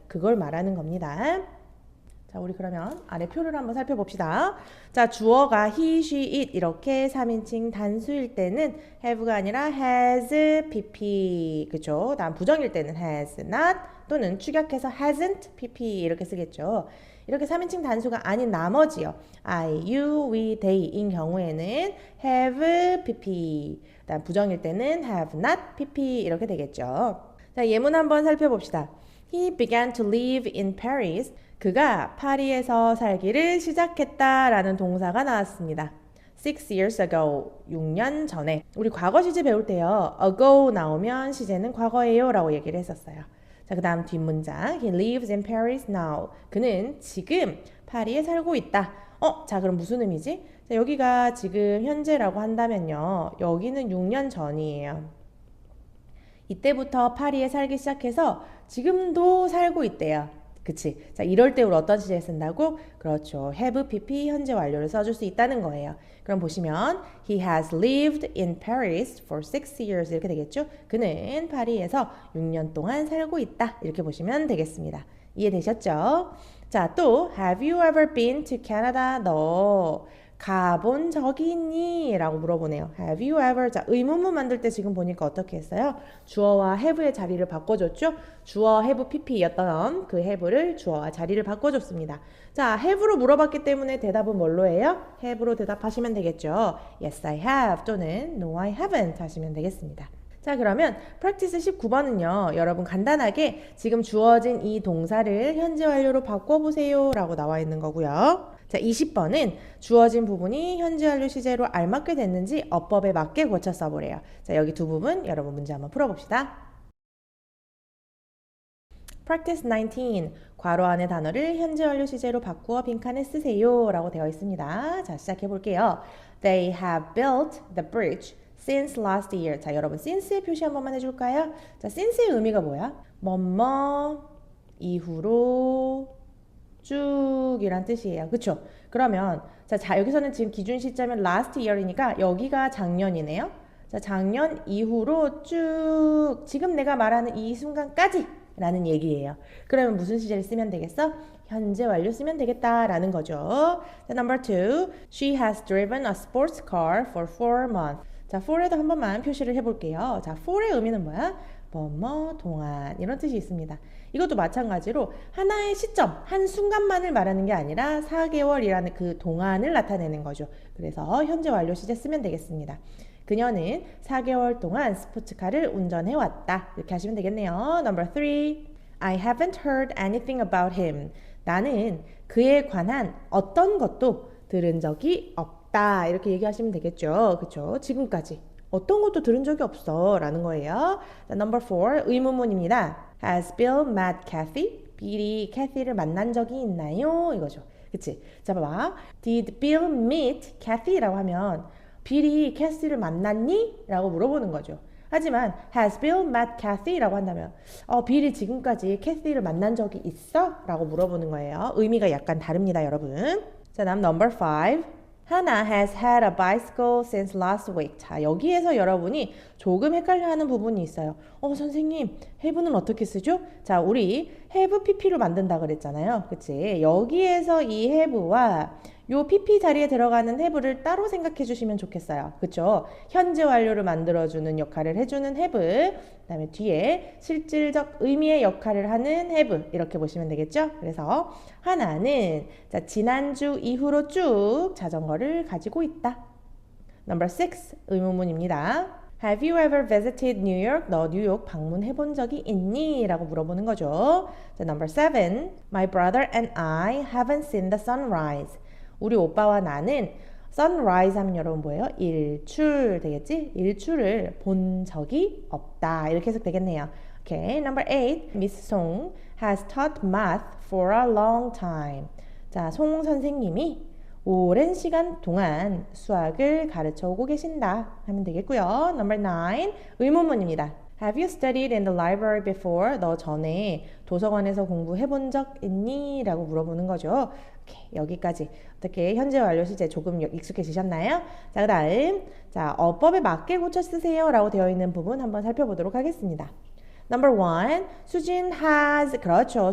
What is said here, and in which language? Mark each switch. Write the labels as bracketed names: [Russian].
[Korean] 그걸 말하는 겁니다. 자, 우리 그러면 아래 표를 한번 살펴봅시다. 자, 주어가 he, she, it 이렇게 3인칭 단수일 때는 have가 아니라 has, pp. 그죠? 다음 부정일 때는 has not 또는 축약해서 hasn't, pp 이렇게 쓰겠죠. 이렇게 3인칭 단수가 아닌 나머지요. I, you, we, they인 경우에는 have, pp. 다음 부정일 때는 have not, pp 이렇게 되겠죠. 자, 예문 한번 살펴봅시다. [English] He began to live in Paris. [Korean] 그가 파리에서 살기를 시작했다라는 동사가 나왔습니다. [English] 6 years ago, [Korean] 6년 전에. 우리 과거 시제 배울 때요. ago 나오면 시제는 과거예요 라고 얘기를 했었어요. 자, 그 다음 뒷문장. [English] He lives in Paris now. [Korean] 그는 지금 파리에 살고 있다. 자, 그럼 무슨 의미지? 자, 여기가 지금 현재라고 한다면요. 여기는 6년 전이에요. 이때부터 파리에 살기 시작해서 지금도 살고 있대요. 그치? 자, 이럴 때 우리 어떤 시제 쓴다고? 그렇죠. have, pp, 현재 완료를 써줄 수 있다는 거예요. 그럼 보시면 [English] He has lived in Paris for 6 years [Korean] 이렇게 되겠죠? 그는 파리에서 6년 동안 살고 있다. 이렇게 보시면 되겠습니다. 이해되셨죠? 자, 또 [English] Have you ever been to Canada? [Korean] 너 가본 적이 있니? 라고 물어보네요. [English] Have you ever? [Korean] 자, 의문문 만들 때 지금 보니까 어떻게 했어요? 주어와 have의 자리를 바꿔줬죠? 주어 have pp였던 그 have를 주어와 자리를 바꿔줬습니다. 자, have로 물어봤기 때문에 대답은 뭘로 해요? have로 대답하시면 되겠죠. [English] Yes, I have [Korean] 또는 [English] No, I haven't [Korean] 하시면 되겠습니다. 자, 그러면 practice 19번은요. 여러분 간단하게 지금 주어진 이 동사를 현재 완료로 바꿔보세요 라고 나와 있는 거고요. 자, 20번은 주어진 부분이 현재 완료 시제로 알맞게 됐는지 어법에 맞게 고쳐 써보래요. 자, 여기 두 부분 여러분 문제 한번 풀어봅시다. [English] Practice 19. [Korean] 괄호 안의 단어를 현재 완료 시제로 바꾸어 빈칸에 쓰세요 라고 되어 있습니다. 자, 시작해 볼게요. [English] They have built the bridge since last year. [Korean] 자, 여러분 since의 표시 한 번만 해줄까요? 자, since의 의미가 뭐야? 뭐뭐 이후로 쭉이란 뜻이에요. 그쵸? 그러면 자, 여기서는 지금 기준 시점은 last year이니까 여기가 작년이네요. 자, 작년 이후로 쭉 지금 내가 말하는 이 순간까지 라는 얘기예요. 그러면 무슨 시제를 쓰면 되겠어? 현재 완료 쓰면 되겠다라는 거죠. [English] 자, number two. She has driven a sports car for 4 months. [Korean] 자, for에도 한 번만 표시를 해볼게요. 자, for의 의미는 뭐야? 뭐뭐 동안 이런 뜻이 있습니다. 이것도 마찬가지로 하나의 시점, 한 순간만을 말하는 게 아니라 4개월이라는 그 동안을 나타내는 거죠. 그래서 현재 완료 시제 쓰면 되겠습니다. 그녀는 4개월 동안 스포츠카를 운전해 왔다. 이렇게 하시면 되겠네요. [English] Number 3. I haven't heard anything about him. [Korean] 나는 그에 관한 어떤 것도 들은 적이 없다. 이렇게 얘기하시면 되겠죠. 그렇죠? 지금까지 어떤 것도 들은 적이 없어 라는 거예요. [English] Number 4. [Korean] 의문문입니다. [English] Has Bill met Kathy? [Korean] 빌이 캐시를 만난 적이 있나요? 이거죠. 그치? 자, 봐봐. [English] Did Bill meet Kathy [Korean] 라고 하면 빌이 캐시를 만났니? 라고 물어보는 거죠. 하지만 [English] Has Bill met Kathy [Korean] 라고 한다면 빌이 지금까지 캐시를 만난 적이 있어? 라고 물어보는 거예요. 의미가 약간 다릅니다, 여러분. 자, 다음 number 5. [English] Hannah has had a bicycle since last week. [Korean] 자, 여기에서 여러분이 조금 헷갈려하는 부분이 있어요. 선생님, have는 어떻게 쓰죠? 자, 우리 have pp로 만든다 그랬잖아요. 그치? 여기에서 이 have와 요 pp 자리에 들어가는 have를 따로 생각해 주시면 좋겠어요. 그쵸? 현재 완료를 만들어주는 역할을 해주는 have, 그 다음에 뒤에 실질적 의미의 역할을 하는 have 이렇게 보시면 되겠죠? 그래서 하나는 자, 지난주 이후로 쭉 자전거를 가지고 있다. [English] Number 6, [Korean] 의문문입니다. [English] Have you ever visited New York? [Korean] 너 뉴욕 방문해 본 적이 있니? 라고 물어보는 거죠. [English] 자, number 7, My brother and I haven't seen the sunrise. [Korean] 우리 오빠와 나는 sunrise 하면 여러분 뭐예요? 일출 되겠지? 일출을 본 적이 없다. 이렇게 해석되겠네요. [English] Okay, number 8. Miss Song has taught math for a long time. [Korean] 자, 송 선생님이 오랜 시간 동안 수학을 가르쳐 오고 계신다 하면 되겠고요. [English] Number 9. [Korean] 의문문입니다. [English] Have you studied in the library before? [Korean] 너 전에 도서관에서 공부해 본 적 있니? 라고 물어보는 거죠. 오케이, 여기까지. 어떻게 현재 완료 시제 조금 익숙해지셨나요? 자, 그 다음 자, 어법에 맞게 고쳐 쓰세요 라고 되어 있는 부분 한번 살펴보도록 하겠습니다. Number 1. 수진 has. 그렇죠.